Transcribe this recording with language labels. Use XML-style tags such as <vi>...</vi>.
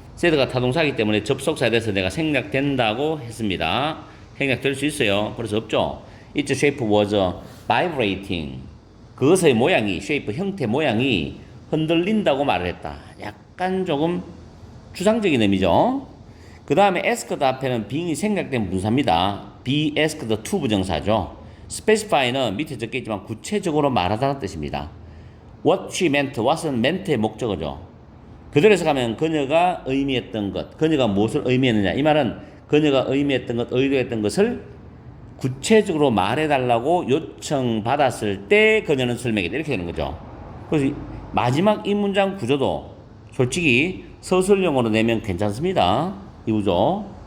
<ko>said가 타동사이기 때문에 접속사에 대해서 내가 생략된다고 했습니다. 생략될 수 있어요. 그래서 없죠.</ko> <en>Its shape was vibrating.</en> <ko>그것의 모양이, shape 형태 모양이 흔들린다고 말을 했다. 약간 조금 추상적인 의미죠. 그 다음에 asked 앞에는 being이 생략된 분사입니다. be asked to 부정사죠. specify는 밑에 적혀있지만 구체적으로 말하다는 뜻입니다.</ko> <en>what she meant,</en> <ko>what은 meant의 목적어죠. 그대로 해석하면 그녀가 의미했던 것, 그녀가 무엇을 의미했느냐. 이 말은 그녀가 의미했던 것, 의도했던 것을 구체적으로 말해달라고 요청받았을 때 그녀는 설명했다. 이렇게 되는 거죠. 그래서 마지막 이 문장 구조도 솔직히 서술형으로 내면 괜찮습니다. 이 구조.</ko>